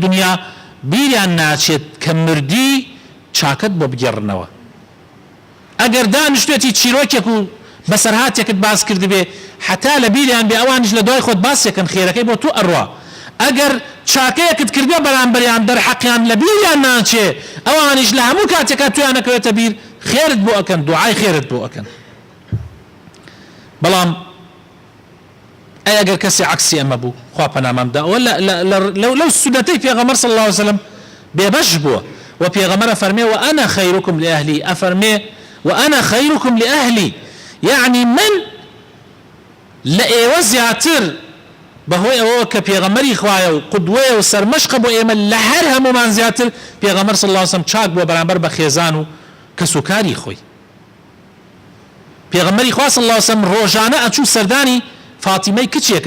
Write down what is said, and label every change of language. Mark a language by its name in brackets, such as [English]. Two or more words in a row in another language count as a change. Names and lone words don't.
[Central Kurdish] دنیا بیریان ناچێت کە مردی چاکت بۆ بگێڕنەوە ئەگەر دانیشتێتی چیرۆکێک و بەسەرهاتێکت باس کرد بێ حتا لە بیریان بێ ئەوانش لە دوای خۆت باسێکن خێرەکەی بۆ تو ئەڕوا ئەگەر چاکەیەکت کردوێ بەرامبەریان دەرحەقیان لە بیریان ناچێ ئەوانش لە هەموو کاتێکا تویان نەکەوێتە بیر خێرت بۆ ئەکەن دوعای خێرت بۆ ئەکەن بەڵام ئەگەر کەسی عکسی ئەمە بوو خوا پەنامەمدا ئەوە لەو سونەتەی پێغەمبەر [Arabic] صلی الله عليه وسلم [Central Kurdish] بێبەش بووە و پێغەمبەر فەرمێ [Arabic] وأنا خيركم لأهلي [Central Kurdish] ئەفەرمێ [Arabic] وأنا خيركم لأهلي [Central Kurdish] يعني من لە ئێوە زیاتر بەهۆی ئەوە کە پێغەمبەری خوایە و قودوەیە و سەرمەشقە بۆ ئێمە لە هەر هەمومان زیاتر پێغەمبەر [Arabic] صلی الله عليه وسلم [Central Kurdish] چاک بووە بەرامبەر بە خێزان و کەسوکاری خۆی پێغەمبەری خوا [Arabic] صلی الله عليه وسلم [Central Kurdish] ڕۆژانە ئەچوو سەردانی فاتیمەی کچێکت